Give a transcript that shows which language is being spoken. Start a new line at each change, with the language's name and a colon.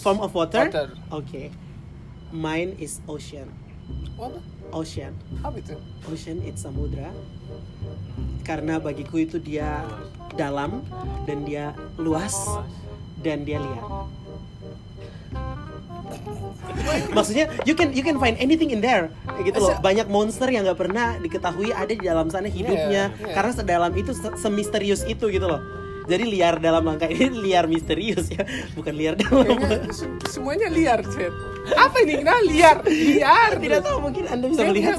English: Form of water. water. Oke. Mine is ocean. What? Ocean.
Indonesian: Apa itu?
English: Ocean it's samudra.
Indonesian: Karena bagiku itu dia dalam dan dia luas dan dia liar.
English: Maksudnya you can find anything in there gitu loh.
Indonesian: Banyak monster yang nggak pernah diketahui ada di dalam sana hidupnya karena sedalam itu, semisterius itu gitu loh. Jadi liar dalam langkah ini liar misterius ya, bukan liar dalam. Semuanya liar, Chat. Apa ini? Nah, liar. Tidak tahu, mungkin Anda bisa Saya melihat